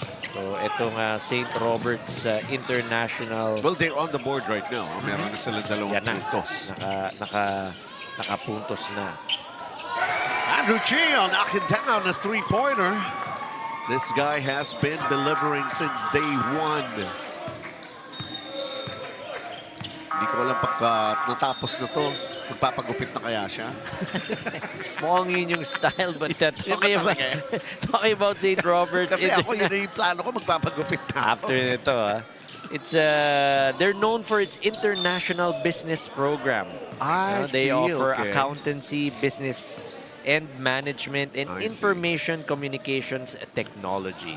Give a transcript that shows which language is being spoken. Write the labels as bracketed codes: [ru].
[tl] So, itong St. Roberts International. [en] Well, they're on the board right now. [tl] Meron na silang dalawang puntos. Nakapuntos na. [en] Andrew Gio knocking down a three-pointer. This guy has been delivering since day one. [tl] Hindi ko alam pagka natapos na to, magpapagupit na kaya siya. Mukhang yun yung style, [en] but talking about St. Roberts. [tl] Kasi ako, yun na yung plano ko, magpapagupit na ako. [en] After nito, it's they're known for its international business program. They offer accountancy, business, and management, and information communications technology.